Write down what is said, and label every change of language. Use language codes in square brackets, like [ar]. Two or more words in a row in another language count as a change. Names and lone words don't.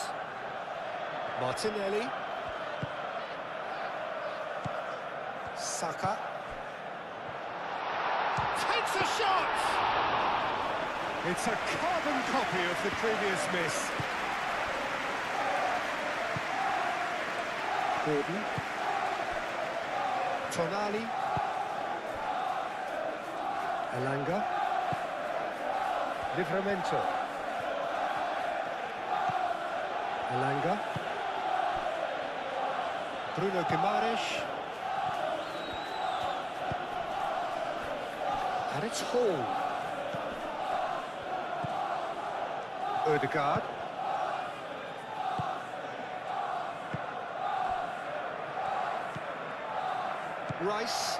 [en] Martinelli. Saka. Takes a shot! It's a carbon copy of the previous miss. Gordon. Tonali. Elanga. Livramento. Elanga. Bruno Guimaraes. And it's Hall. Ødegaard. Rice.